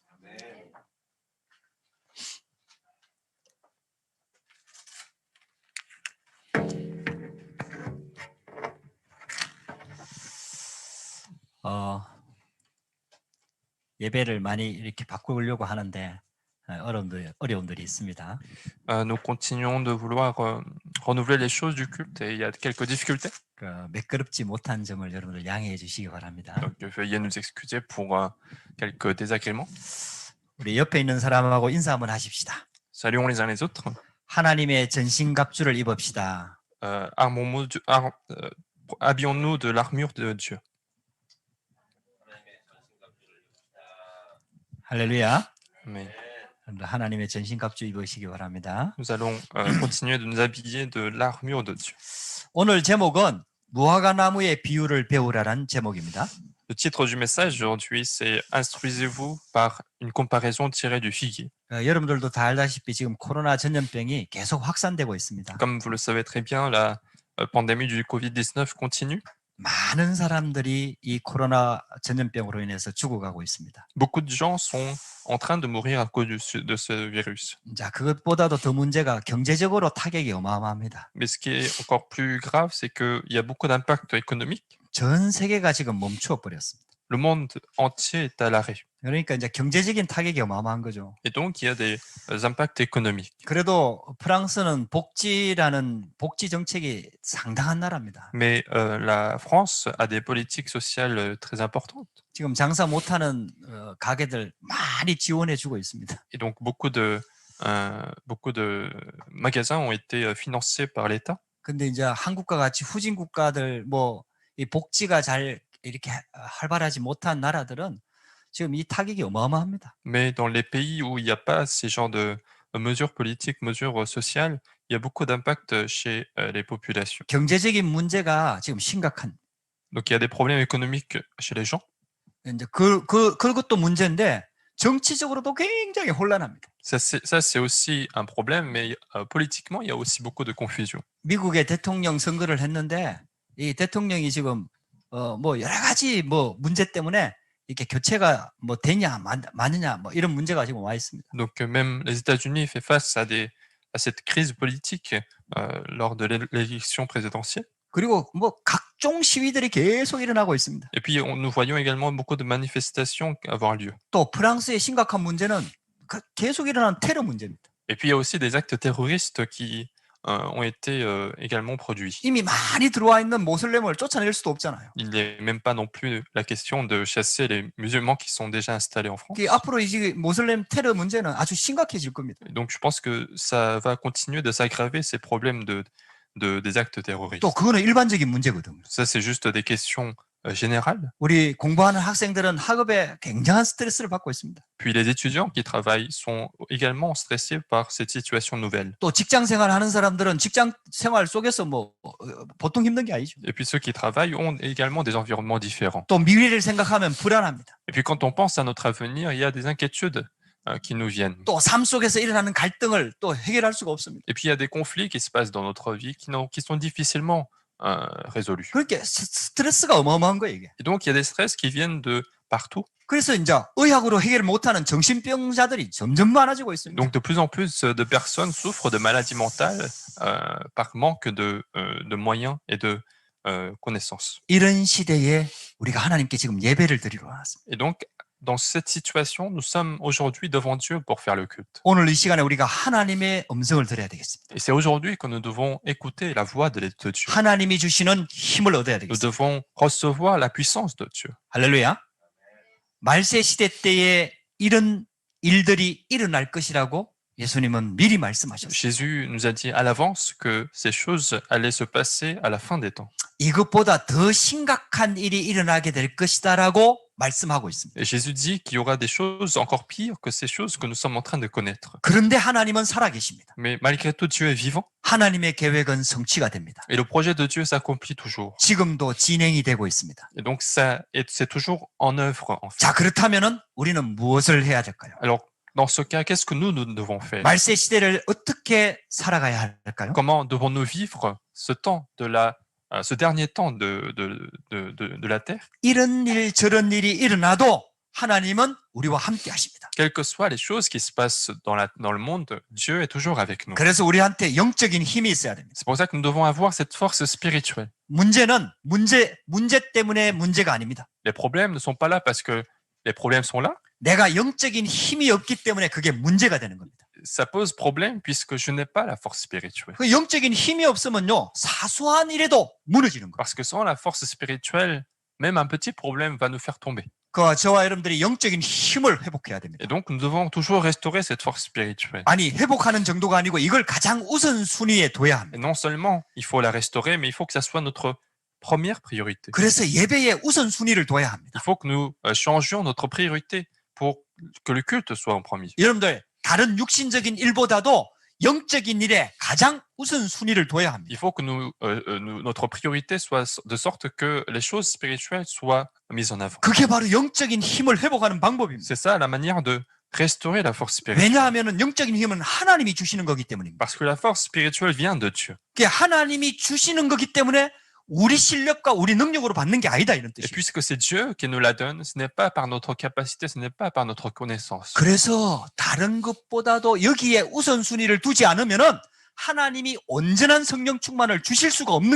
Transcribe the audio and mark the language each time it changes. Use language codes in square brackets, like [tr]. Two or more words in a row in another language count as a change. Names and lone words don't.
[ko] 예배를 많이 이렇게 바꾸려고 하는데 어려움들이 있습니다. [fr] Nous continuons de vouloir renouveler les choses du culte et il y a quelques difficultés. [ko] 매끄럽지 못한 점을 여러분들 양해해 주시기 바랍니다. [fr] Donc veuillez nous excuser pour quelques désagréments. [ko] 우리 옆에 있는 사람하고 인사 한번 하십시다. [fr] Saluons les uns les autres. [ko] 하나님의 전신갑주를 입읍시다. [fr] Habillons-nous de l'armure de Dieu. [ko] 할렐루야. [fr] Amen. [ko] 하나님의 전신갑주 입으시기 바랍니다. [fr] Nous allons continuer de nous habiller de l'armure de Dieu. [ko] 오늘 제목은 무화과나무의 비유를 배우라는 제목입니다. [fr] Le titre du message aujourd'hui, c'est Instruisez-vous par une comparaison tirée du figuier. [ko] 여러분들도 다 알다시피 지금 코로나 전염병이 계속 확산되고 있습니다. [fr] Comme vous le savez très bien, la pandémie du Covid-19 continue. [ko] 많은 사람들이 이 코로나 전염병으로 인해서 죽어가고 있습니다. [fr] Beaucoup de gens sont en train de mourir à cause de ce virus. [ko] 자, 그것보다도 더 문제가 경제적으로 타격이 어마어마합니다. [fr] Mais ce qui est encore plus grave, c'est qu'il y a beaucoup d'impact économique. [ko] 전 세계가 지금 멈추어 버렸습니다. [fr] Le monde entier est à l'arrêt. [ko] 그러니까 이제 경제적인 타격이 어마어마한 거죠. [fr] Et donc, il y a des impacts économiques. [ko] 그래도 프랑스는 복지 정책이 상당한 나라입니다. [fr] Mais la France a des politiques sociales très importantes. [ko] 지금 장사 못하는 가게들 많이 지원해 주고 있습니다. [fr] Et donc, beaucoup de magasins ont été financés par l'État. [ko] 근데 이제 한국과 같이 후진 국가들 이 복지가 잘 이렇게 활발하지 못한 나라들은 지금 이 타격이 어마어마합니다. [fr] Mais dans les pays où il n'y a pas ces genres de mesures politiques, mesures sociales, il y a beaucoup d'impact chez les populations. [ko] 경제적인 문제가 지금 심각한. [fr] Donc il y a des problèmes économiques chez les gens. [ko] 이제 그것도 문제인데 정치적으로도 굉장히 혼란합니다. [fr] Ça c'est aussi un problème, mais politiquement il y a aussi beaucoup de confusion. [ko] 미국의 대통령 선거를 했는데 이 대통령이 지금 여러 가지 문제 때문에 이렇게 교체가 되냐 마느냐 이런 문제가 지금 와 있습니다. [fr] Donc même les États-Unis fait face à cette crise politique lors de l'élection présidentielle. [ko] 그리고 각종 시위들이 계속 일어나고 있습니다. [fr] Et puis nous voyons également beaucoup de manifestations avoir lieu. [ko] 또 프랑스의 심각한 문제는 계속 일어나는 테러 문제입니다. [fr] Et puis il y a aussi des actes terroristes qui ont été également produits. [ko] 이미 많이 들어와 있는 모슬렘을 쫓아낼 수도 없잖아요. [fr] Il n'est même pas non plus la question de chasser les musulmans qui sont déjà installés en France. [ko] 앞으로 이 모슬렘 테러 문제는 아주 심각해질 겁니다. [fr] Donc je pense que ça va continuer de s'aggraver ces problèmes des actes terroristes. [ko] 또 그거는 일반적인 문제거든요. [fr] Ça c'est juste des questions générales. [ko] 우리 공부하는 학생들은 학업에 굉장한 스트레스를 받고 있습니다. [fr] Puis les étudiants qui travaillent sont également stressés par cette situation nouvelle. [ko] 또 직장 생활하는 사람들은 직장 생활 속에서 보통 힘든 게 아니죠. [fr] Et puis ceux qui travaillent ont également des environnements différents. [ko] 또 미래를 생각하면 불안합니다. [fr] Et puis quand on pense à notre avenir, il y a des inquiétudes qui nous viennent. [ko] 또 삶 속에서 일어나는 갈등을 또 해결할 수가 없습니다. [fr] Et puis il y a des conflits qui se passent dans notre vie qui sont difficilement résolus. [ko] 그렇게 스트레스가 어마어마한 거예요, 이게. [fr] Et donc il y a des stress qui viennent de partout. [ko] 그래서 이제 의학으로 해결 못하는 정신병자들이 점점 많아지고 있습니다. [fr] Donc de plus en plus de personnes souffrent de maladies mentales par manque de moyens et de connaissances. [ko] 이런 시대에 우리가 하나님께 지금 예배를 드리러 왔습니다. [fr] Et donc dans cette situation, nous sommes aujourd'hui devant Dieu pour faire le culte. [ko] 오늘 이 시간에 우리가 하나님의 음성을 들어야 되겠습니다. [fr] Et c'est aujourd'hui que nous devons écouter la voix de Dieu. [ko] 하나님이 주시는 힘을 얻어야 [fr] Nous [ko] 되겠습니다. [fr] devons recevoir la puissance de Dieu. [ko] 할렐루야. 말세 시대 때에 이런 일들이 일어날 것이라고 예수님은 미리 말씀하셨어요. [fr] Jésus nous a dit à l'avance que ces choses allaient se passer à la fin des temps. [ko] 이것보다 더 심각한 일이 일어나게 될 것이다라고 말씀하고 있습니다. [fr] Et Jésus dit qu'il y aura des choses encore pires que ces choses que nous sommes en train de connaître. [ko] 그런데 하나님은 살아계십니다. [fr] Mais malgré tout, Dieu est vivant. [ko] 하나님의 계획은 성취가 됩니다. [fr] Et le projet de Dieu s'accomplit toujours. [ko] 지금도 진행이 되고 있습니다. [fr] Et donc c'est toujours en œuvre en fait. [ko] 자, 그렇다면은 우리는 무엇을 해야 될까요? [fr] Alors dans ce cas, qu'est-ce que nous devons faire? [ko] 말세 시대를 어떻게 살아가야 할까요? [fr] Comment devons-nous vivre ce temps ce dernier temps de la terre? [ko] 이런 일 저런 일이 일어나도 하나님은 우리와 함께 하십니다. [fr] Quelles que soient les choses qui se passent dans le monde, Dieu est toujours avec nous. [ko] 그래서 우리한테 영적인 힘이 있어야 됩니다. [fr] C'est pour ça que nous devons avoir cette force spirituelle. [ko] 문제는 문제 때문에 문제가 아닙니다. [fr] Les problèmes ne sont pas là parce que les problèmes sont là. [ko] 내가 영적인 힘이 없기 때문에 그게 문제가 되는 겁니다. [fr] Ça pose problème puisque je n'ai pas la force spirituelle. [ko] 그 영적인 힘이 없으면요, 사소한 일에도 무너지는 거예요. [fr] Parce que sans la force spirituelle, même un petit problème va nous faire tomber. [ko] 저와 여러분들이 영적인 힘을 회복해야 됩니다. [fr] Et donc, nous devons toujours restaurer cette force spirituelle. [ko] 아니, 회복하는 정도가 아니고 이걸 가장 우선순위에 둬야 합니다. [fr] Et non seulement il faut la restaurer, mais il faut que ça soit notre première priorité. [ko] 그래서 예배에 우선순위를 둬야 합니다. [fr] Il faut que nous changions notre priorité pour que le culte soit en premier. [ko] 여러분들, 다른 육신적인 일보다도 영적인 일에 가장 우선순위를 둬야 합니다. [fr] Il faut que notre priorité soit de sorte que les choses spirituelles soient mises en avant. [ko] 그게 바로 영적인 힘을 회복하는 방법입니다. [fr] C'est ça la manière de restaurer la force spirituelle. [ko] 왜냐하면 영적인 힘은 하나님이 주시는 거기 때문입니다. [fr] Parce que la force spirituelle vient de Dieu. [ko] 그게 하나님이 주시는 거기 때문에 우리 실력과 우리 능력으로 받는 게 아니다 이런 [fr] Et [ko] 뜻이에요. [fr] puisque c'est Dieu qui nous la donne, ce n'est pas par notre capacité, ce n'est pas par notre connaissance. [ko] 그래서 다른 것보다도 여기에 우선순위를 두지 않으면은 하나님이 온전한 성령 충만을 주실 수가 없는